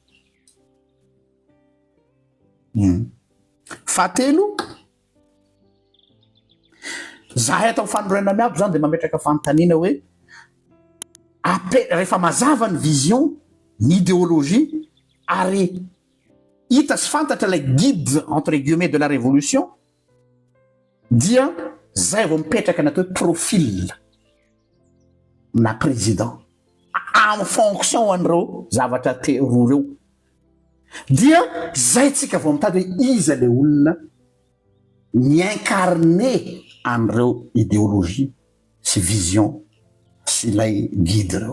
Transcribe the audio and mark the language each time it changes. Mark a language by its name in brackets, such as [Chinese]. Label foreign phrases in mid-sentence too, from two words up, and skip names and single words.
[Malagasy] Fahatelo, zahay atao fanorenana miabo zany de mametraka fanontaniana hoe rehefa mazava ny vision, ny idéologie ary hita sy fantatra ilay guide [French] entre guillemets de la révolution, [Malagasy] dia zay vao mipetraka ny atao hoe profil na [French] président en fonction [Malagasy] an'ireo zavatra roa reo. Dia zay tsika vao mitady hoe iza le olona mi-incarné an'ireo idéologie sy vision sy ilay guide reo.